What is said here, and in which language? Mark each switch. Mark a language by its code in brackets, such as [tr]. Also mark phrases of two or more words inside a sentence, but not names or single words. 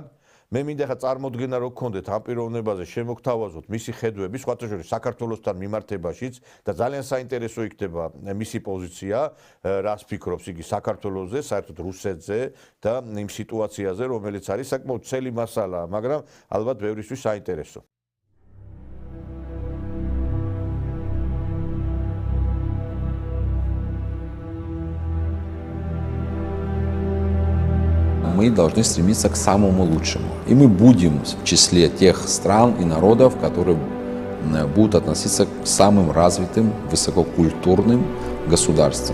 [ka] მე მინდა ხა წარმოდგენა რო გქონდეთ ამ პიროვნებაზე შემოგთავაზოთ მისი ხედვები, სხვათა შორის საქართველოსთან მიმართებაშიც და ძალიან საინტერესო იქნება მისი პოზიცია, რას ფიქრობს იგი საქართველოზე, საერთოდ რუსეთზე და იმ სიტუაციაზე, რომელიც არის საკმაოდ ცელი მასალაა, მაგრამ ალბათ ბევრისთვის საინტერესო. [ru] Мы должны стремиться к самому лучшему. И мы будем в числе тех стран и народов, которые будут относиться к самым развитым, высококультурным государствам.